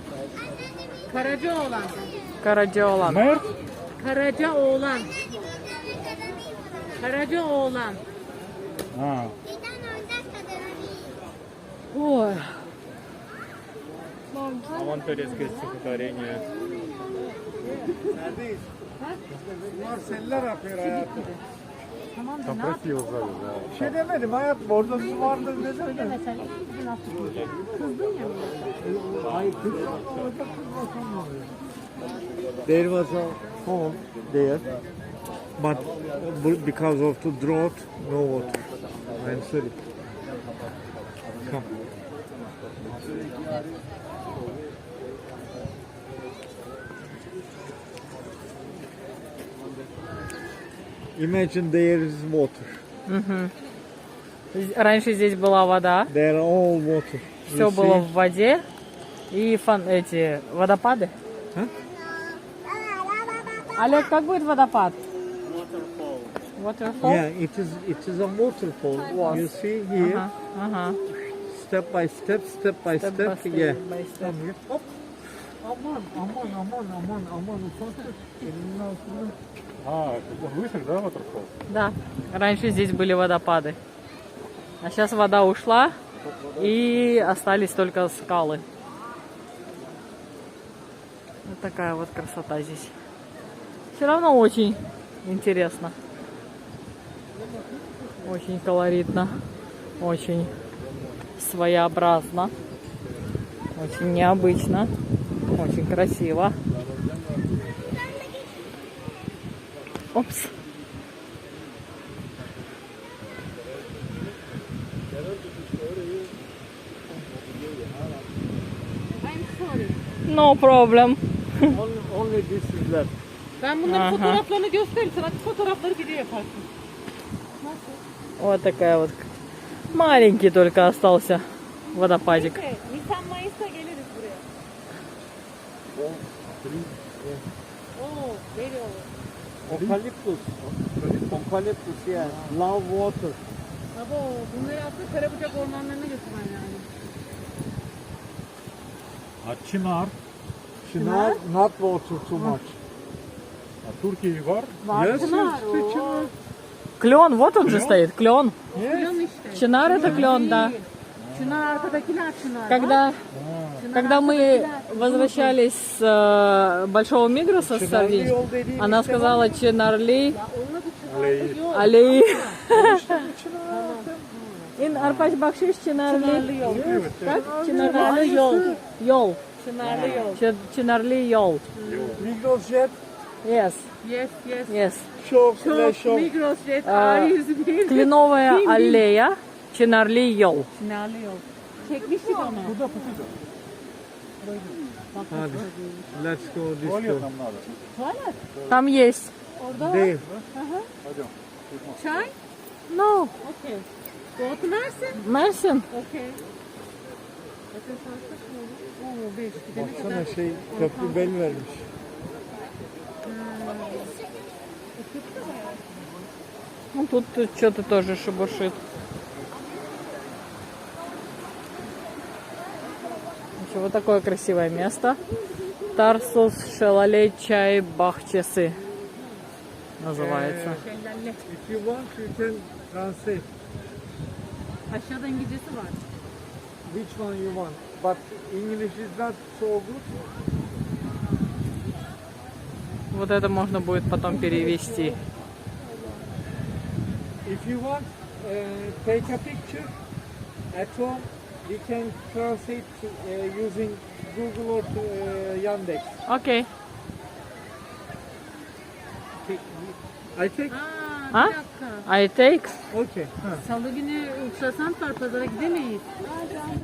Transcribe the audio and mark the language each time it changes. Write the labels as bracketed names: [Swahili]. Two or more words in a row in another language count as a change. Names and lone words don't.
[Turkish] Karacaoğlan. [Russian] Карадиолан. Мэр? [Turkish] Karacaoğlan. Karacaoğlan. [Russian] А, Ой. А вон турецкое стихотворение. [Turkish] Marseller yapıyor hayatım. [Russian] там красиво сзади, да. [Turkish] Bir şey demedim hayatım. Orada su vardır ne söyledim. Hayır kızma. Orada kızmasam ne oluyor? [English] There was a home there. But because of the drought, no water. I'm sorry. Come. Imagine there is water. [Russian] Раньше здесь была вода, [English] There are all water. [Russian] все [English] You [Russian] было [English] see? [Russian] в воде и эти водопады. А? Олег, как будет водопад? [English] Waterfall. Yeah, it is a waterfall. You see here, [Russian] Ага. [English] step by step, step by Step step. by Yeah. by step. [Turkish] Hop. Aman ufak. Elinin altında. [Russian] А, это выше, да, waterfall? Да, раньше здесь были водопады. А сейчас вода ушла и остались только скалы. Вот такая вот красота здесь. Все равно очень интересно. Очень колоритно. Очень своеобразно. Очень необычно. Очень красиво. Опс. [English] I'm sorry. No problem. Only this is left. [Turkish] Ben bunların Aha. fotoğraflarını göstereyim. Sana fotoğrafları video yaparsın. [Russian] Вот такая вот. Маленький только остался водопадик. [Turkish] Nisan Mayıs'ta geliriz buraya. Oo, very olur. Okaliptus. Okaliptus yani. [English] Love water. [Turkish] Baba bunları aslında Karabucak ormanlarına götürmen yani. [Russian] А Чинар? [Turkish] Çınar, [English] not water too much. [Russian] А Турки var? [English] Yes, [Turkish] Çınar, [English] yes, çınar. [Russian] Клен, вот он же стоит, клен. [Turkish] Клен işte. [Russian] Чинар это клен, да. Çınar arkadakiler çınar. Когда, когда мы возвращались с Большого Мигроса с Сардинии, она сказала Чинарли, Али. [Turkish] In Arpaç Bakşiş Çınarlı yol. Как? Çınarlı yol. Yol. Çınarlı yol. Çınarlı yol. Migros Jet, [English] Yes. Yes, yes. Yes. [Turkish] çok Çok Migros Jet A101. [Russian] Кленовая аллея. [Turkish] Çınarlı yol. Çınarlı yol. Çekmiştik ama. Hadi. [English] Let's go this way. [Russian] Там есть. [Turkish] Değil. Çay? [English] No. [Turkish] Okey. Doğru Mersin? Mersin. Okey. Zaten saat kaç mı oldu? Oo 5. Gidene kadar. Baksana şey köprü bel vermiş. [Russian] Ну, тут что-то тоже шебуршит. Еще вот такое красивое место. Тарсус Шалалей Чай Бахчесы называется. [Turkish] Şelale. [English] If you want you can translate [Turkish] Aşağıda İngilizcesi var. [English] which one you want. But English is not so good. [Russian] Вот это можно будет потом перевести. [English] If you want take a picture at home, we can translate using Google or Yandex. [Russian] Окей. [English] I take? Aa, Ha? [Turkish] bir dakika. [English] I take. Okay. [Turkish] Salı günü ultrasan var, pazara gidemeyiz.